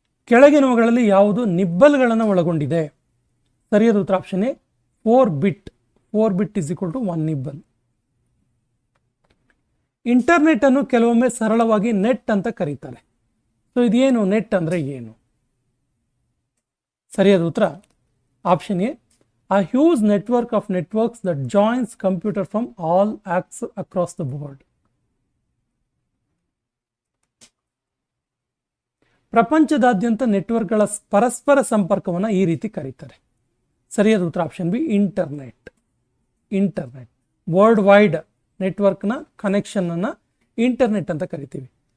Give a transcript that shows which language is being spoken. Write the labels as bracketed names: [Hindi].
[Kannada] ಕೆಳಗಿನವುಗಳಲ್ಲಿ ಯಾವುದು ನಿಬ್ಬಲ್ಗಳನ್ನು ಒಳಗೊಂಡಿದೆ? ಸರಿಯಾದ ಉತ್ತರ option A, 4 bit. [English] 4 bit is equal to 1 nibble. [Kannada] Internet ಅನ್ನು ಕೆಲವೊಮ್ಮೆ ಸರಳವಾಗಿ ನೆಟ್ ಅಂತ ಕರೀತಾರೆ. ಸೊ ಇದೇನು, ನೆಟ್ ಅಂದ್ರೆ ಏನು? ಸರಿಯಾದ ಉತ್ತರ option A, [English] a huge network of networks that joins computer from all acts across the board. [Kannada] ಪ್ರಪಂಚದಾದ್ಯಂತ ನೆಟ್ವರ್ಕ್ಗಳ ಪರಸ್ಪರ ಸಂಪರ್ಕವನ್ನು ಈ ರೀತಿ ಕರೀತಾರೆ. ಸರಿಯಾದ ಉತ್ತರ option B, internet. Internet world wide ನೆಟ್ವರ್ಕ್ನ ಕನೆಕ್ಷನ್ ಅನ್ನ ಇಂಟರ್ನೆಟ್ ಅಂತ ಕರಿತೀವಿ.